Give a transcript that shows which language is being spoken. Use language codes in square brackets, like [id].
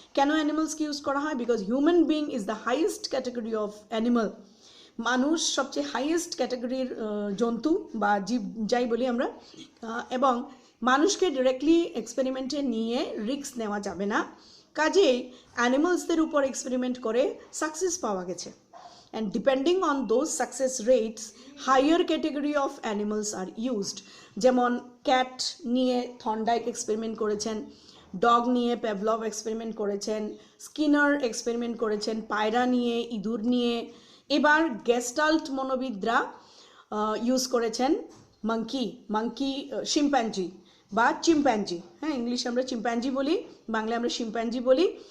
[bn] কেন অ্যানিমালসকে ইউজ করা হয়? [en] Because human being is the highest category of animal. [bn] মানুষ সবচেয়ে হাইয়েস্ট ক্যাটাগরির জন্তু বা জীব যাই বলি আমরা, এবং মানুষকে ডিরেক্টলি এক্সপেরিমেন্টে নিয়ে রিস্ক নেওয়া যাবে না, কাজেই অ্যানিমালসদের উপর এক্সপেরিমেন্ট করে সাকসেস পাওয়া গেছে। [en] And depending on those success rates, higher category of animals are used. [bn] যেমন ক্যাট নিয়ে থর্নডাইক এক্সপেরিমেন্ট করেছেন, ডগ নিয়ে পেভলভ এক্সপেরিমেন্ট করেছেন, স্কিনার এক্সপেরিমেন্ট করেছেন পায়রা নিয়ে, ইঁদুর নিয়ে। এবার গেস্টাল্ট মনোবিদরা ইউজ করেছেন মাঙ্কি মাঙ্কি শিম্প্যাঞ্জি বা চিম্প্যাঞ্জি, হ্যাঁ ইংলিশে আমরা চিম্প্যাঞ্জি বলি, বাংলায় আমরা শিম্প্যাঞ্জি বলি।